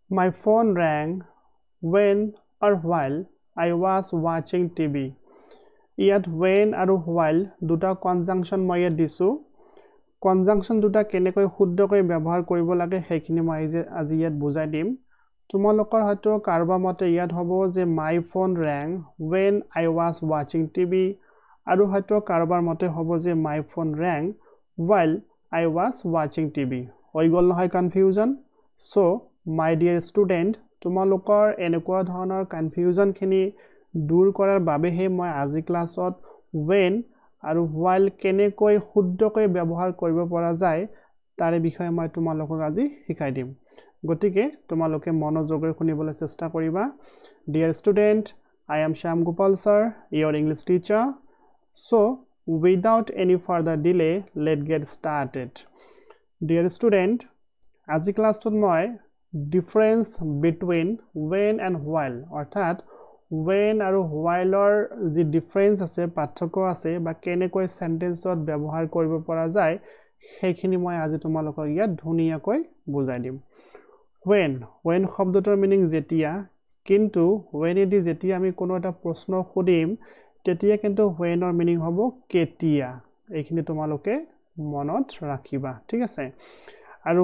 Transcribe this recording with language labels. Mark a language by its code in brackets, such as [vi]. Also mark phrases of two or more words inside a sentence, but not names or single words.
[en] My phone rang when or while I was watching TV. [as] ইয়াত when আৰু while দুটা কনজাংশন মই ইয়াত দিছো কনজাংশন দুটা কেনেকৈ শুদ্ধকৈ ব্যৱহাৰ কৰিব লাগে সেইখিনি মই আজি ইয়াত বুজাই দিম তোমালোকৰ হয়তো কাৰবা মতে ইয়াত হ'ব যে [en] my phone rang when I was watching [as] TV আৰু হয়তো কাৰবাৰ মতে হ'ব যে [en] my phone rang while I was watching TV [as] হৈ গল নহয় কনফিউজন [en] so my dear student [as] তোমালোকৰ এনেকুৱা ধৰণৰ কনফিউজন খিনি দূৰ কৰাৰ বাবেহে মই আজি ক্লাছত when আৰু while কেনেকৈ শুদ্ধকৈ ব্যৱহাৰ কৰিব পৰা যায় তাৰে বিষয়ে মই তোমালোকক আজি শিকাই দিম গতিকে তোমালোকে মনোযোগৰে শুনিবলৈ চেষ্টা কৰিবা [en] Dear student I am Shyam Gopal sir your English teacher so without any further delay let's get started Dear student [as] আজি ক্লাছত মই [en] difference between when and while [as] অৰ্থাৎ when আৰু while or যি difference আছে পাৰ্থক্য আছে বা কেনেকৈ সেন্টেন্সত ব্যৱহাৰ কৰিব পৰা যায় সেইখিনি মই আজি তোমালোকক ইয়াত ধুনিয়াকৈ বুজাই দিম when শব্দটোৰ মিনিং যেতিয়া কিন্তু when এদি যেতিয়া আমি কোনো এটা প্ৰশ্ন খুদিম তেতিয়া কিন্তু when অৰ মিনিং হ'ব কেতিয়া এইখিনি তোমালোকে মনত ৰাখিবা ঠিক আছে আৰু